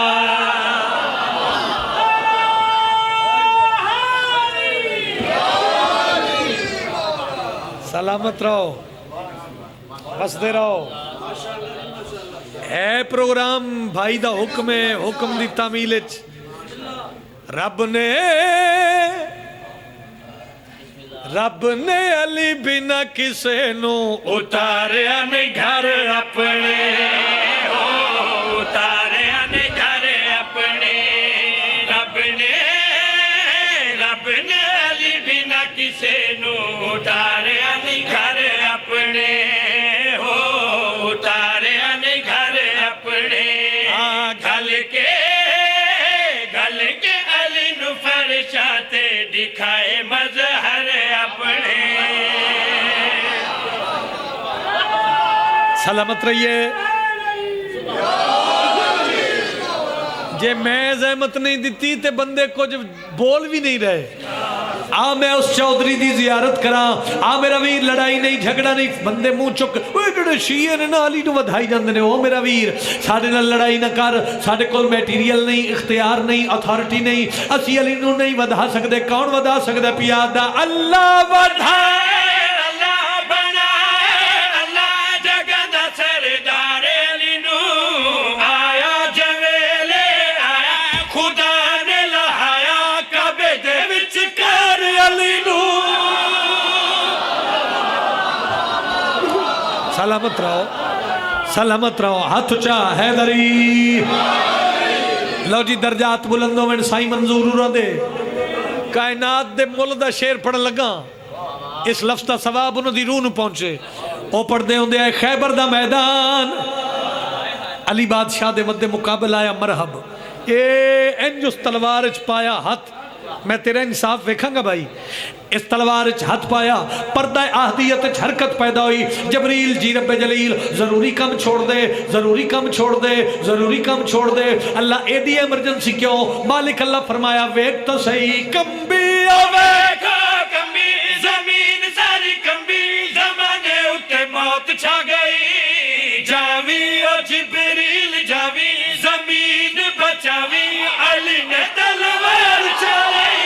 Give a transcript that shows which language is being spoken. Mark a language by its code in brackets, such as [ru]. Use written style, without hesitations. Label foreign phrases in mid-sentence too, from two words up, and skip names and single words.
[pa] سلامت رہو, بستے رہو. اے پروگرام بھائی دا حکم ہے, حکم دی تعمیل اچ رب نے علی بنا کسے نو اتاریا نے گھر اپنے, اتاریا نے گھر اپنے. رب نے علی بنا کسے نو اتاریا نے گھر اپنے, اتاریا نے گھر اپنے. گل کے علی نو فرشاتے دکھائے مظہر اپنے. سلامت رہیے. ਜੇ ਮੈਂ ਜ਼ਹਿਮਤ ਨਹੀਂ ਦਿੱਤੀ ਤੇ ਬੰਦੇ ਕੁਝ ਬੋਲ ਭੀ ਨਹੀਂ ਰਹੇ। ਆ ਮੈਂ ਉਸ ਚੌਧਰੀ ਦੀ ਜ਼ਿਆਰਤ ਕਰਾਂ, ਆ ਮੇਰਾ ਵੀਰ ਲੜਾਈ ਨਹੀਂ ਝਗੜਾ ਨਹੀਂ, ਬੰਦੇ ਮੂੰਹ ਚੁੱਕ ਜਿਹੜੇ ਸ਼ੀਏ ਨੇ ਨਾ ਅਲੀ ਨੂੰ ਵਧਾਈ ਜਾਂਦੇ ਨੇ, ਉਹ ਮੇਰਾ ਵੀਰ ਸਾਡੇ ਨਾਲ ਲੜਾਈ ਨਾ ਕਰ, ਸਾਡੇ ਕੋਲ ਮੈਟੀਰੀਅਲ ਨਹੀਂ, ਇਖਤਿਆਰ ਨਹੀਂ, ਅਥਾਰਟੀ ਨਹੀਂ, ਅਸੀਂ ਅਲੀ ਨੂੰ ਨਹੀਂ ਵਧਾ ਸਕਦੇ। ਕੌਣ ਵਧਾ ਸਕਦਾ ਪਿਆਰ ਦਾ? ਅੱਲਾ ਵਧਾਏ, ਅੱਲਾ ਬਣਾਏ, ਅੱਲਾ ਜਗ੍ਹਾ ਦਾ ਸਰਦਾਰ ਅਲੀ ਨੂੰ ਆਇਆ ਜਵੇਲੇ ਆਇਆ, ਖੁਦਾ ਨੇ ਲਹਾਇਆ ਕਾਬੇ ਦੇ ਵਿੱਚ ਕਰ ਅਲੀ ਨੂੰ। ਸਲਾਮਤ ਰਹੋ, ਸਲਾਮਤ ਰਹੋ, ਹੱਥ ਉੱਚਾ ਹੈਦਰੀ। ਲੋ ਜੀ ਦਰਜਾਤ ਬੁਲੰਦੋਂ ਮੇਂ ਸਾਈਂ ਮੰਜ਼ੂਰ ਉਰਾਂਦੇ ਕਾਇਨਾਤ ਦੇ ਮੁੱਲ ਦਾ ਸ਼ੇਅਰ ਪੜ੍ਹਨ ਲੱਗਾ, ਇਸ ਲਫ਼ਜ਼ ਦਾ ਸਵਾਬ ਉਨ੍ਹਾਂ ਦੀ ਰੂਹ ਨੂੰ ਪਹੁੰਚੇ। ਓ ਪੜ੍ਹਦੇ ਹੁੰਦੇ ਆਏ ਖ਼ੈਬਰ ਦਾ ਮੈਦਾਨ, ਅਲੀ ਬਾਦਸ਼ਾਹ ਦੇ ਮੱਦੇ ਮੁਕਾਬਲ ਆਇਆ ਮਰਹਬ, ਏ ਇੰਜ ਉਸ ਤਲਵਾਰ ਚ ਪਾਇਆ ਹੱਥ, ਮੈਂ ਤੇਰਾ ਇਨਸਾਫ਼ ਵੇਖਾਂਗਾ ਭਾਈ। ਇਸ ਤਲਵਾਰ ਚ ਹੱਥ ਪਾਇਆ, ਪਰਦਾ ਅਹਦੀਅਤ ਚ ਹਰਕਤ ਪੈਦਾ ਹੋਈ। ਜਬਰੀਲ ਜੀ ਰੱਬੇ ਜਲੀਲ ਜ਼ਰੂਰੀ ਕੰਮ ਛੋੜ ਦੇ, ਜ਼ਰੂਰੀ ਕੰਮ ਛੋੜ ਦੇ, ਜ਼ਰੂਰੀ ਕੰਮ ਛੋੜ ਦੇ। ਅੱਲਾਹ ਏਦੀ ਐਮਰਜੈਂਸੀ ਕਿਉਂ? ਮਾਲਿਕ ਅੱਲਾਹ ਫ਼ਰਮਾਇਆ ਵੇਖ ਤੋ ਸਹੀ, ਕੰਬੀ ਵੇਖੋ ਕੰਬੀ ਜ਼ਮੀਨ ਸਾਰੀ ਕੰਬੀ, ਜ਼ਮਾਨੇ ਉੱਤੇ ਮੌਤ ਛਾ ਗਈ, ਜਾਵੀ ਓ ਜਿਬਰੀਲ ਜਾਵੀ, ਜ਼ਮੀਨ ਬਚਾਵੀ, ਅਲੀ ਨੇ ਤਲਵਾਰ ਚਲਾਈ।